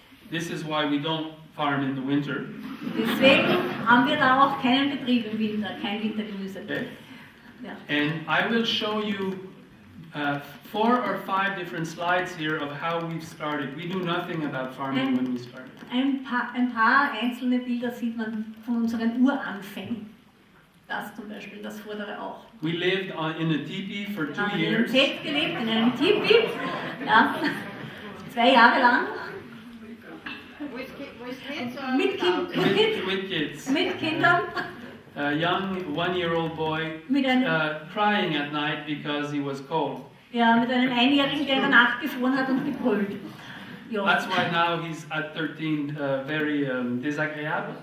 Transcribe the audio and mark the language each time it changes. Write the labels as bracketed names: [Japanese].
[English] This is why we don't farm in the winter. [German] Deswegen haben wir da auch keinen Betrieb im Winter, kein Wintergemüse. [English] Okay? [German] Ja. [English] And I will show you 4 or 5 different slides here of how we've started. We knew nothing about farming when we started. [German] Ein paar einzelne Bilder sieht man von unseren Uranfängen. Das zum Beispiel, das vordere auch. [English] We lived in a teepee for [German] Wir [English] 2 [German] haben in einem [English] years. [German] Zelt gelebt, in einem Tipi, ja, 2 Jahre lang, [English] With kids or [German] mit, [English] without? With kids. [German] mit Kindern, [English] A young 1-year-old boy [German] mit einem, [English] crying at night because he was cold. [German] ja, mit einem Einjährigen, der in der Nacht gefroren hat und gebrüllt. Ja. [English] That's why now he's at 13, very désagréable.